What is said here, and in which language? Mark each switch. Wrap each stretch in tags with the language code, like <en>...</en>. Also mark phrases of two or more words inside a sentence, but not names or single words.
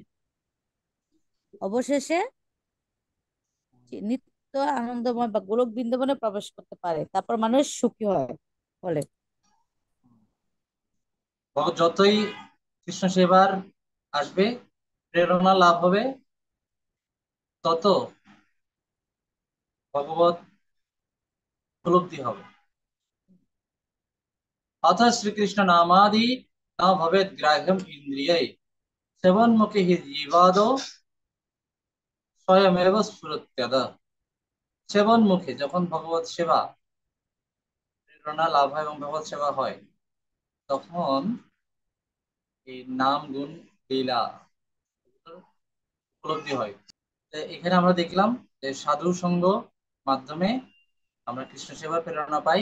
<bn>অবশেষে নিত্য আনন্দময় বা গোলক বৃন্দাবনে প্রবেশ করতে পারে, তারপর মানুষ সুখী হয়। ফলে যতই কৃষ্ণ সেবার আসবে, প্রেরণা লাভ হবে, তত ভগবত উপলব্ধি হবে।</bn> <sa>अथ श्रीकृष्ण नामादि न भवेत् ग्राह्यम् इन्द्रियै सेवन्मुखे हि जीवादो स्वयमेव स्फुरत्यद।</sa> <bn>সেবন মুখে যখন ভগবত সেবা প্রেরণা লাভ হয় এবং ভগবত সেবা হয়, তখন এই নাম গুণ লীলা উপলব্ধি হয়। এখানে আমরা দেখলাম যে সাধু সঙ্গ মাধ্যমে আমরা কৃষ্ণ সেবার প্রেরণা পাই।</bn>